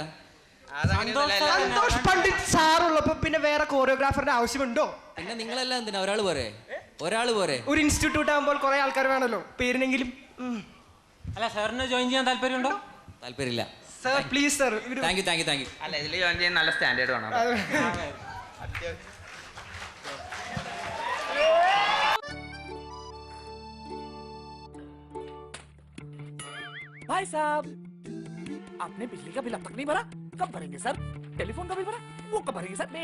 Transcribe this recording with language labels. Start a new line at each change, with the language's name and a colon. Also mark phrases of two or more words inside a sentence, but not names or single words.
Malayalam: സന്തോഷ് പണ്ഡിറ്റ് സാർ ഉള്ളപ്പോ പിന്നെ വേറെ കോറിയോഗ്രാഫറിന്റെ ആവശ്യമുണ്ടോ? പിന്നെ നിങ്ങളെല്ലാം എന്തിനാ? ഒരാൾ പോരെ? ഒരു ഇൻസ്റ്റിറ്റ്യൂട്ട് ആകുമ്പോൾ കുറെ ആൾക്കാർ വേണമല്ലോ, പേരിനെങ്കിലും. അല്ല, സാറിന് ജോയിൻ ചെയ്യാൻ താല്പര്യമുണ്ടോ? താല്പര്യമില്ല.
English: sir please sir. thank you.
Malayalam: അല്ല, ഇതിൽ ജോയിൻ ചെയ്യാൻ നല്ല സ്റ്റാൻഡേർഡ് വേണം.
Hindi: भाई साहब, आपने बिजली का बिल अब तक नहीं भरा, कब भरेंगे सर? टेलीफोन का बिल भरा, वो कब भरेंगे सर?